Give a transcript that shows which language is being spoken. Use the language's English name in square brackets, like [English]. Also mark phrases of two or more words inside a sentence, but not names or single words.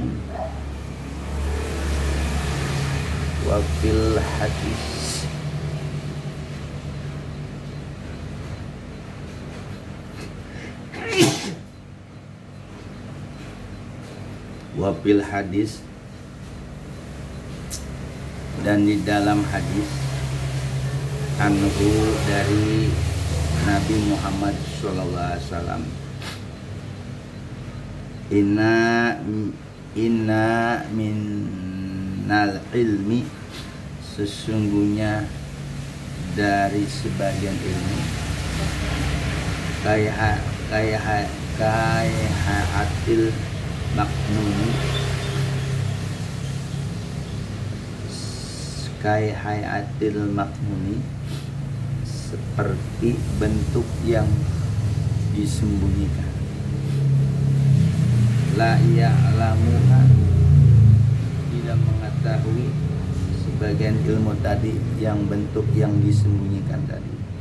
[Arabic] وفي الحديث وفي الحديث, [Indonesian] dan di dalam hadis anhu dari Nabi Muhammad SAW, [Arabic] إن من العلم, [Indonesian] sesungguhnya dari sebagian ilmu, [Arabic] كهيئة المكنون, كهيئة المكنون, [Indonesian] seperti bentuk yang disembunyikan. [Arabic] لا يعلمها, [Indonesian] tidak mengetahui sebagian ilmu tadi, yang bentuk yang disembunyikan tadi.